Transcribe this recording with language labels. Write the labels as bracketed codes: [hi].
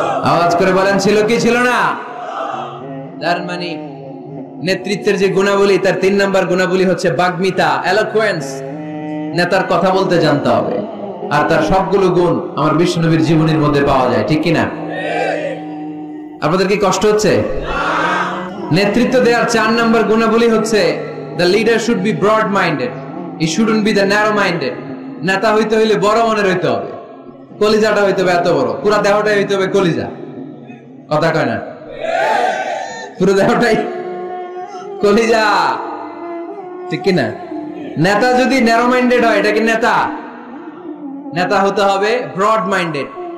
[bn] আওয়াজ করে বলেন, ছিল কি ছিল না? তার মানে নেতৃত্বের যে গুণাবলী, তার 3 নাম্বার গুণাবলী হচ্ছে বাগ্মিতা, এলোকুয়েন্স। নেতার কথা বলতে জানতে হবে। আর তার সবগুলো গুণ আমার বিশ্বনবীর জীবনের মধ্যে পাওয়া যায়, ঠিক কিনা? আপনাদের কি কষ্ট হচ্ছে? নেতৃত্ব দেওয়ার 4 নাম্বার গুণাবলী হচ্ছে, [en] the leader should be broad minded, he shouldn't be the narrow minded। [bn] নেতা হইতে হইলে বড় মনের হইতে হবে, কলিজাটা হইতে হবে এত বড়, পুরো দেহটাই হইতে হবে কলিজা। কথা কয় না? পুরো দেহটাই কলিজা, ঠিক কিনা? নেতা যদি ন্যারো মাইন্ডেড হয়, এটা কি নেতা? নেতা হতে হবে ব্রড মাইন্ডেড।